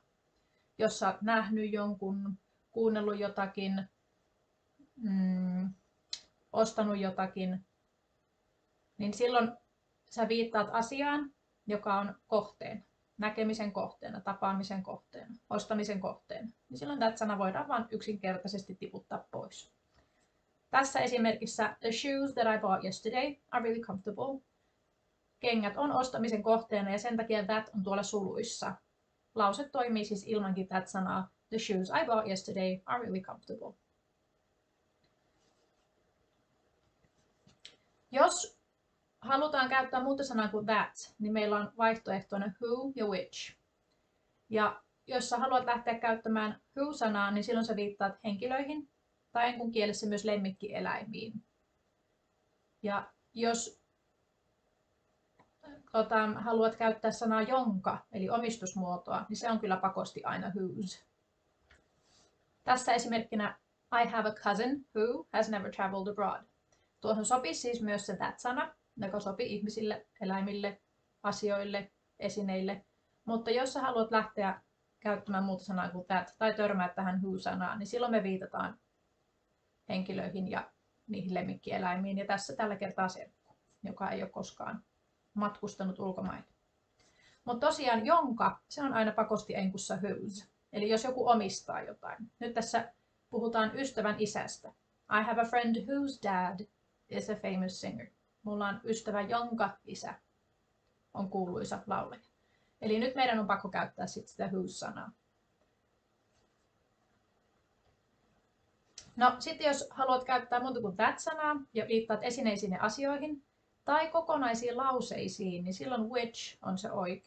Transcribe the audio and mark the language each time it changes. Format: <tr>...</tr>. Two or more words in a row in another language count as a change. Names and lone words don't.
<fi>Jos sä oot nähnyt jonkun, kuunnellut jotakin, ostanut jotakin, niin silloin sä viittaat asiaan, joka on kohteena, näkemisen kohteena, tapaamisen kohteena, ostamisen kohteena. Niin silloin that-sana voidaan vain yksinkertaisesti tiputtaa pois. Tässä esimerkissä</fi> <en>the shoes that I bought yesterday are really comfortable.</en> <fi>Kengät on ostamisen kohteena ja sen takia that on tuolla suluissa. Lause toimii siis ilmankin that-sanaa.</fi> <en>The shoes I bought yesterday are really comfortable.</en> <fi>Jos halutaan käyttää muuta sanaa kuin that, niin meillä on vaihtoehtoina who ja which. Ja jos sä haluat lähteä käyttämään who-sanaa, niin silloin sä viittaat henkilöihin tai enkun kielessä myös lemmikkieläimiin. Ja jos haluat käyttää sanaa jonka, eli omistusmuotoa, niin se on kyllä pakosti aina whose. Tässä esimerkkinä</fi> <en>I have a cousin who has never traveled abroad.</en> <fi>Tuohon sopii siis myös se that-sana, joka sopii ihmisille, eläimille, asioille, esineille. Mutta jos sä haluat lähteä käyttämään muuta sanaa kuin that tai törmää tähän who-sanaan, niin silloin me viitataan henkilöihin ja niihin lemmikkieläimiin. Ja tässä tällä kertaa serkku, joka ei ole koskaan matkustanut ulkomaille. Mutta tosiaan jonka, se on aina pakosti enkussa whose. Eli jos joku omistaa jotain. Nyt tässä puhutaan ystävän isästä.</fi> <en>I have a friend whose dad is a famous singer.</en> <fi>Mulla on ystävä, jonka isä on kuuluisa laulaja. Eli nyt meidän on pakko käyttää sitten sitä whose-sanaa. No sitten jos haluat käyttää muuta kuin that-sanaa ja viittaat esineisiin ja asioihin tai kokonaisiin lauseisiin, niin silloin which on se oikea.</fi>